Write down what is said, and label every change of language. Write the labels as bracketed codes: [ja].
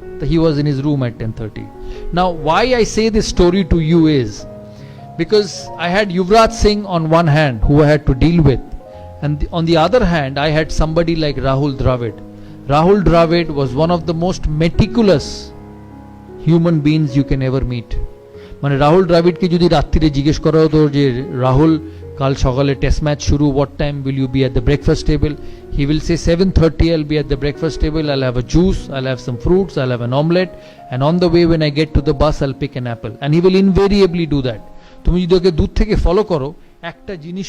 [en] He was in his room at 10:30. Now why I say this story to you is because I had Yuvraj Singh on one hand who I had to deal with, and on the other hand I had somebody like Rahul Dravid. Rahul Dravid was one of the most meticulous human beings you can ever meet. [bn] মানে রাহুল দ্রাবিড়কে যদি রাত্রিরে জিজ্ঞেস করা হতো যে রাহুল কাল সকালে test match শুরু, [en] what time will you be at the breakfast table? He will say 7:30 I'll be at the breakfast table, I'll have a juice, I'll have some fruits, I'll have an omelette, and on the way when I get to the bus I'll pick an apple, and he will invariably do that. [bn] তুমি যদি ওকে দূর থেকে follow করো, একটা জিনিস